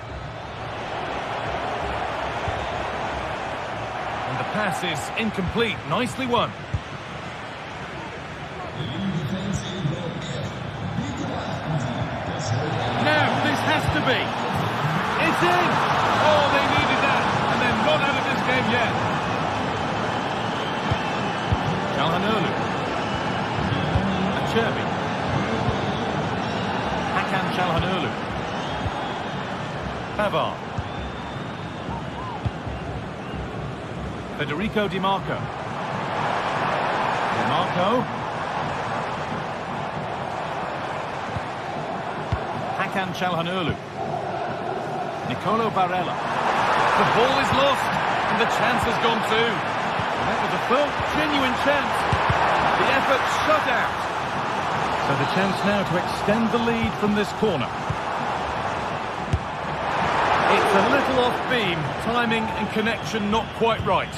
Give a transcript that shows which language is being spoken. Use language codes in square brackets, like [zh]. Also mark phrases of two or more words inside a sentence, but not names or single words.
[en] And the pass is incomplete. Nicely won. Now, this has to be. It's in! Oh, they needed that. And they're not out of this game yet. Calhanoglu. Acerbi. Hakan Calhanoglu. Pavard. Federico Di Marco. Di Marco. Hakan Calhanoglu. Nicolo Barella. The ball is lost, and the chance has gone too. That was a full, genuine chance. The effort shut out. So the chance now to extend the lead from this corner. It's a little off beam, timing and connection not quite right.